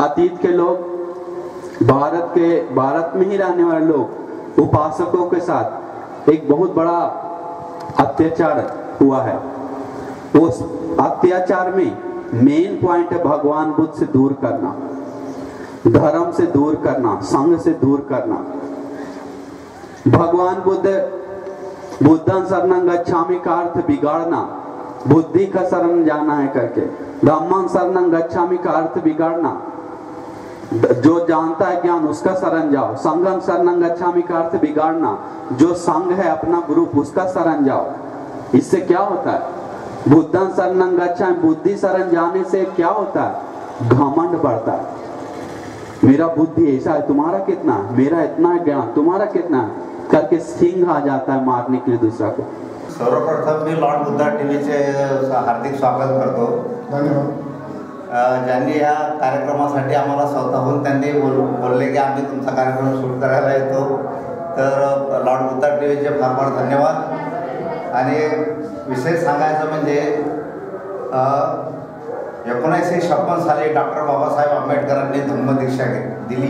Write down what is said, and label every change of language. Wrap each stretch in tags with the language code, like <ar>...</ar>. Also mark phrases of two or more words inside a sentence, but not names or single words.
<hi>अतीत के लोग, भारत में ही रहने वाले लोग, उपासकों के साथ एक बहुत बड़ा अत्याचार हुआ है। उस अत्याचार में मेन पॉइंट है भगवान बुद्ध से दूर करना, धर्म से दूर करना, संघ से दूर करना। भगवान</hi> <pi>बुद्धं शरणं गच्छामि</pi> <hi>का अर्थ बिगाड़ना, बुद्धि का शरण जाना है करके।</hi> <pi>धम्मं शरणं गच्छामि</pi> <hi>का अर्थ बिगाड़ना, जो जानता है ज्ञान उसका शरण जाओ।</hi> <pi>संघं शरणं गच्छामि</pi> <hi>का अर्थ बिगाड़ना, जो संघ है अपना ग्रुप उसका शरण जाओ। इससे क्या होता है?</hi> <pi>बुद्धं शरणं गच्छामि,</pi> <hi>बुद्धि शरण जाने से क्या होता है? घमंड बढ़ता है। मेरा बुद्धि ऐसा है, तुम्हारा कितना है? मेरा इतना है ज्ञान, तुम्हारा कितना है? करके सिंह आ जाता है मारने के लिए दूसरा को।</hi> <mr>सर्वप्रथम मी लॉर्ड बुद्धा टीव्हीचे हार्दिक स्वागत करतो। धन्यवाद। ज्यांनी या कार्यक्रमासाठी आम्हाला स्वतःहून त्यांनी बोलले की आम्ही तुमचा कार्यक्रम शूट करायला येतो, तर लॉर्ड बुद्धा टीव्हीचे फार फार धन्यवाद। आणि विशेष सांगायचं म्हणजे 1956 साली डॉक्टर बाबासाहेब आंबेडकरांनी धम्मदीक्षा दिली।</mr>